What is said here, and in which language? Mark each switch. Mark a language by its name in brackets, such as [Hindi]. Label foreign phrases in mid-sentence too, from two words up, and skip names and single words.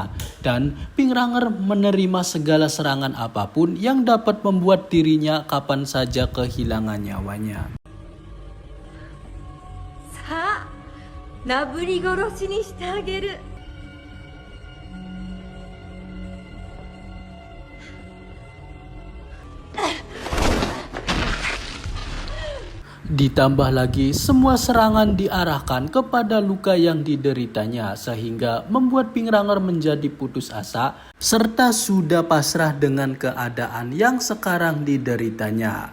[Indonesian] Dan Pingranger menerima segala serangan apapun yang dapat membuat dirinya kapan saja kehilangan nyawanya. [Japanese] さあ、なぶり殺しにしてあげる。 [Indonesian] Ditambah lagi, semua serangan diarahkan kepada luka yang dideritanya sehingga membuat Pingranger menjadi putus asa serta sudah pasrah dengan keadaan yang sekarang dideritanya.